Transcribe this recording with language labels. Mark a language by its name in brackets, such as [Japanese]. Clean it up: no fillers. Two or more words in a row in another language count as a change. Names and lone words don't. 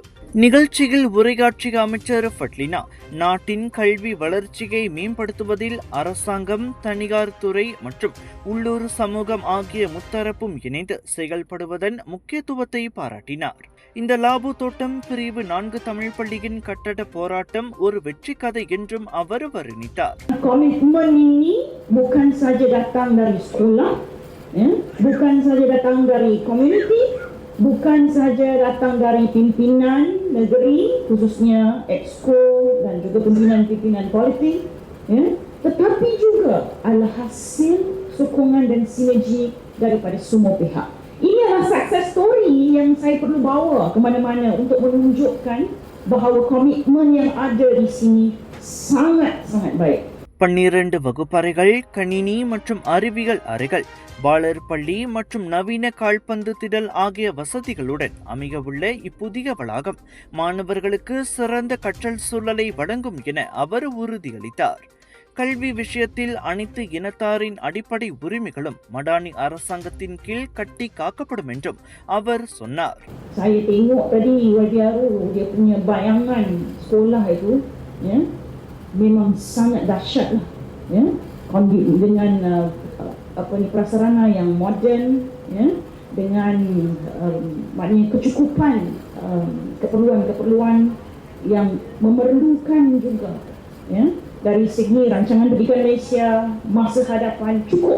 [Tamil] நிகழ்ச்சியில் உரையாற்றிய அமைச்சர் ஃபட்லினா, நாட்டின் கல்வி வளர்ச்சியை மேம்படுத்துவதில் அரசாங்கம், தனியார் துறை மற்றும் உள்ளூர் சமூகம் ஆகிய முத்தரப்பும் இணைந்து செயல்படுவதன் முக்கியத்துவத்தை பாராட்டினார். இந்த லாபு தோட்டம் பிரிவு 4 தமிழ் பள்ளியின் கட்டட போராட்டம் ஒரு வெற்றி கதை என்றும் அவர் வர்ணித்தார். [Malay] Komitmen ini bukan saja datang dari sekolah, bukan saja datang dari komuniti, bukan saja datang dari pimpinan negeri, khususnya Exco dan juga pimpinan politik, tetapi juga adalah hasil sokongan dan sinergi daripada semua pihak. Ini adalah [English] success story [Malay] yang saya perlu bawa ke mana-mana untuk menunjukkan bahawa komitmen yang ada di sini sangat baik. [Tamil] 12 வகுப்பறைகள், கணினி மற்றும் அறிவியல் அறைகள், பாலர் பள்ளி மற்றும் நவீன கால்பந்து திடல் ஆகிய வசதிகளுடன் அமையவுள்ள இப்புதிய வளாகம் மாணவர்களுக்கு சிறந்த கற்றல் சூழலை வழங்கும் என அவர் உறுதியளித்தார். கல்வி விஷயத்தில் அனைத்து இனத்தாரின் அடிப்படை உரிமைகளும் மடானி அரசாங்கத்தின் கீழ் கட்டி காக்கப்படும் என்றும் அவர் சொன்னார். [Malay] Saya tengok tadi Wadiaru dia punya bayangan sekolah itu, memang sangat dahsyat lah, dengan prasarana yang moden, dengan maknanya kecukupan keperluan yang memerlukan juga, dari segi rancangan pendidikan Malaysia masa hadapan cukup.